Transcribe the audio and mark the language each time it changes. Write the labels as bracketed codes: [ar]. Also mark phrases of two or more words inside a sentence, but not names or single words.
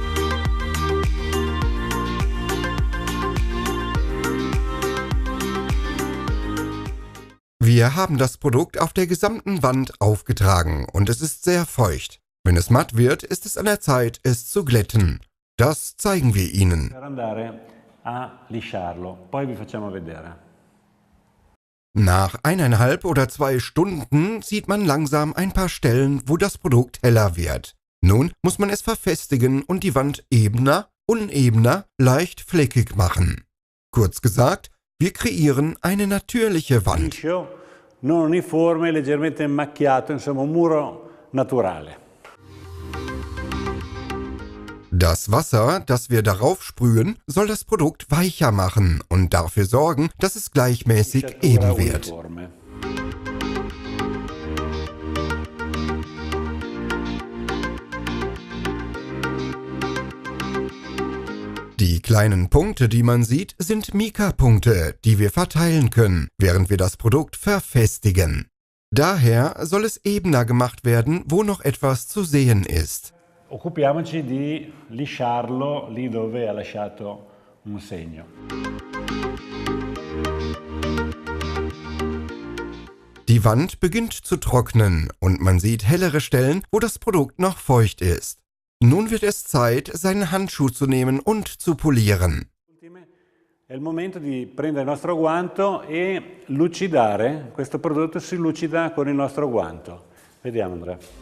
[de] Wir haben das Produkt auf der gesamten Wand aufgetragen und es ist sehr feucht. Wenn es matt wird, ist es an der Zeit, es zu glätten. Das zeigen wir Ihnen. [it] Per andare a lisciarlo, poi vi facciamo vedere. [de] Nach 1,5 oder 2 Stunden sieht man langsam ein paar Stellen, wo das Produkt heller wird. Nun muss man es verfestigen und die Wand ebener, unebener, leicht fleckig machen. Kurz gesagt, wir kreieren eine natürliche Wand. [it] Liscio, non uniforme, leggermente macchiato, insomma un muro naturale. [de] Das Wasser, das wir darauf sprühen, soll das Produkt weicher machen und dafür sorgen, dass es gleichmäßig eben wird. Die kleinen Punkte, die man sieht, sind Mica-Punkte, die wir verteilen können, während wir das Produkt verfestigen. Daher soll es ebener gemacht werden, wo noch etwas zu sehen ist. [it] Occupiamoci di lisciarlo lì dove ha lasciato un segno. [de] Die Wand beginnt zu trocknen und man sieht hellere Stellen, wo das Produkt noch feucht ist. Nun wird es Zeit, seinen Handschuh zu nehmen und zu polieren. [it] È il momento di prendere il nostro guanto e lucidare. Questo prodotto si lucida con il nostro guanto. Vediamo, Andrea.